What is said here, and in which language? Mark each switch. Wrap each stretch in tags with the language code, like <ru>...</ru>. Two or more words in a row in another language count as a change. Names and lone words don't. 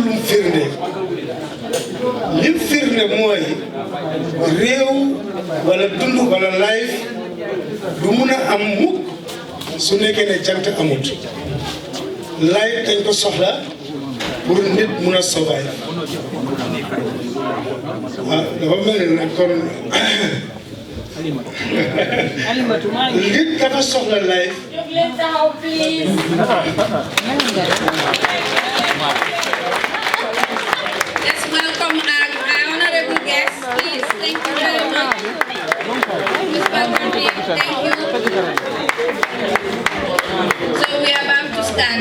<wo>lu mu firnde lim firnde mooy réew wala dund wala life du mun a am mukk su nekkee ne jant amut life dañ ko soxla pour nit mun a survive dafa mel ni nag kon nit dafa soxla life.</wo> <en>Let's welcome our honorable guest, please. Thank you very much. Thank you. So we are about to start.</en>